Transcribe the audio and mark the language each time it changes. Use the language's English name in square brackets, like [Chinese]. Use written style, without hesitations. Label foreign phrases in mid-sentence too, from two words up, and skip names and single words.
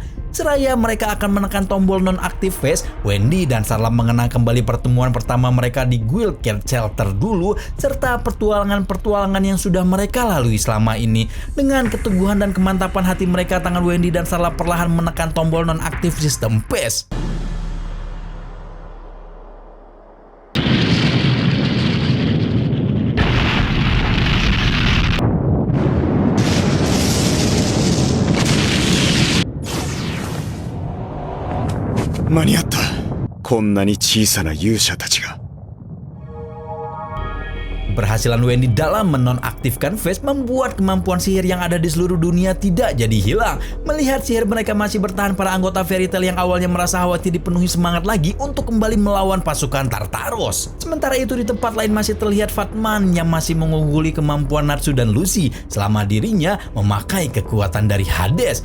[Indonesian] Seraya mereka akan menekan tombol non-aktif Face, Wendy dan Sarla mengenang kembali pertemuan pertama mereka di Guild Care Shelter dulu, serta pertualangan-pertualangan yang sudah mereka lalui selama ini. Dengan keteguhan dan kemantapan hati mereka, tangan Wendy dan Sarla perlahan menekan tombol non-aktif sistem Face. [Japanese] 間に合った。こんなに小さな勇者たちが。 [Indonesian] Keberhasilan Wendy dalam menonaktifkan Phase membuat kemampuan sihir yang ada di seluruh dunia tidak jadi hilang. Melihat sihir mereka masih bertahan, para anggota Fairy Tail yang awalnya merasa khawatir dipenuhi semangat lagi untuk kembali melawan pasukan Tartaros. Sementara itu di tempat lain masih terlihat Fatman yang masih mengungguli kemampuan Natsu dan Lucy selama dirinya memakai kekuatan dari Hades.